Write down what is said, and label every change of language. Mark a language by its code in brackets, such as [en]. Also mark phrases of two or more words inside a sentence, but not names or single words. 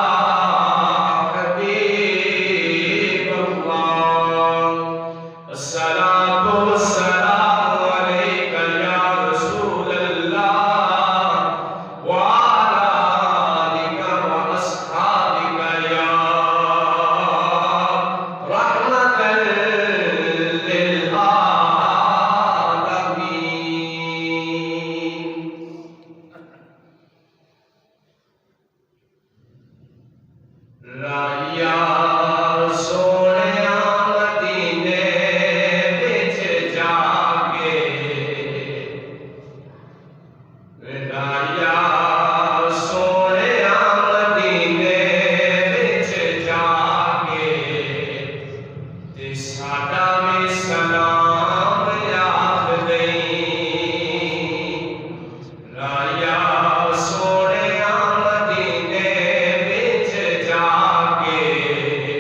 [ar] حبيب الله الصلاة والسلام عليك يا رسول الله وعلى آلك وأصحابك يا رحمة للعالمين [pa] رایا سونیا مدینے وچ جا کے رایا سونیا مدینے وچ جا کے تے ساڈا وی سلام آکھ دئیں رایا سونیا مدینے وچ جا کے